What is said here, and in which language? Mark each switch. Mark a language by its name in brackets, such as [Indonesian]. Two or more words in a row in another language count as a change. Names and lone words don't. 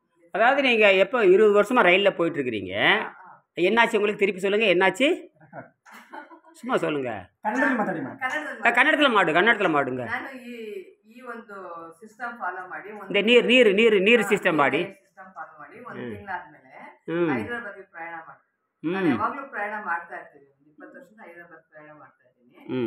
[Tamil] அதாவது நீங்கள் எப்போ 20 வருஷமாக ரயிலில் போயிட்டுருக்கிறீங்க, என்னாச்சு உங்களுக்கு? திருப்பி சொல்லுங்கள், என்னாச்சு? சும்மா சொல்லுங்க [Kannada] ಕನ್ನಡದಲ್ಲಿ ಮಾತಾಡಿ ಕನ್ನಡದಲ್ಲಿ ಮಾಡುಂಗ. ನಾನು ಈ ಒಂದು ಸಿಸ್ಟಮ್ ಫಾಲೋ ಮಾಡಿ ನೀರು ಸಿಸ್ಟಮ್ ಮಾಡಿ ಒಂದು ತಿಂಗಳಾದ್ಮೇಲೆ ಹೈದರಾಬಾದ್ಗೆ ಪ್ರಯಾಣ ಮಾಡಿ. ನಾನು ಯಾವಾಗ್ಲೂ ಪ್ರಯಾಣ ಮಾಡ್ತಾ ಇರ್ತೀನಿ, 20 ವರ್ಷದಿಂದ ಹೈದರಾಬಾದ್ ಪ್ರಯಾಣ ಮಾಡ್ತಾ ಇದ್ದೀನಿ.